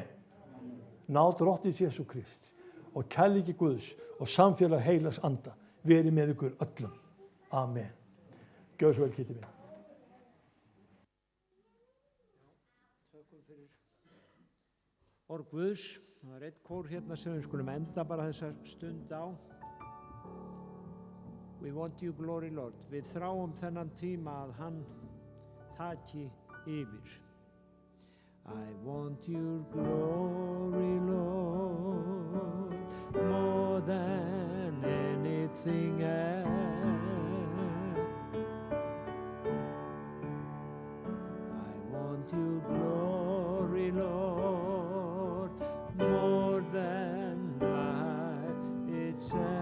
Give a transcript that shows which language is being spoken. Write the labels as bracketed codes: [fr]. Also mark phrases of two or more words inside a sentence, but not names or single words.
[is] Náð Drottins Jesú Krist og kærleiki Guðs og samfélag heilags anda veri með ykkur öllum. Amen. Gjörðu svo vel, Kitty minn. Þökkum fyrir orð Guðs. Það er eitt kór hérna sem við skulum enda bara þessa stund á. [en] We want you glory, Lord. [is] Við þráum þennan tíma að hann taki yfir. [en] I want your glory, Lord, more than anything else. I want your glory, Lord, more than life itself.